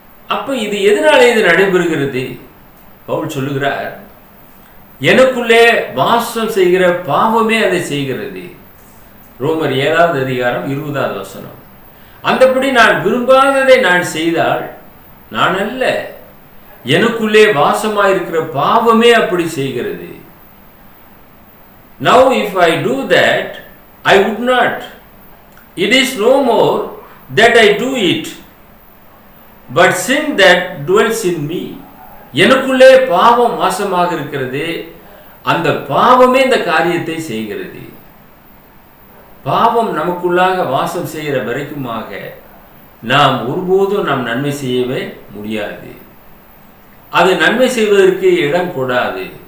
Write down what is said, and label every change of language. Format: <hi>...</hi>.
<ta>அப்ப இது எதனாலே இது நடைபெறுகிறது? பவுல் சொல்லுகிறார், எனக்குள்ளே வாசம் செய்கிற பாவமே அதை செய்கிறது. ரோமர் 7வது அதிகாரம் 20வது வசனம். அந்தபடி நான் விரும்பாததை நான் செய்தால் நான் அல்ல, எனக்குள்ளே வாசமாயிருக்கிற பாவமே அப்படி செய்கிறது.</ta> <en>Now if I do that, I would not. It is no more that I do it, but sin that dwells in me.</en> <ta>எனக்குள்ளே பாவம் வாசமாக இருக்கிறது, அந்த பாவமே இந்த காரியத்தை செய்கிறது. பாவம் நமக்குள்ளாக வாசம் செய்கிற வரைக்குமாக நாம் ஒருபோதும் நாம் நன்மை செய்யவே முடியாது. அது நன்மை செய்வதற்கு இடம் கூடாது.</ta>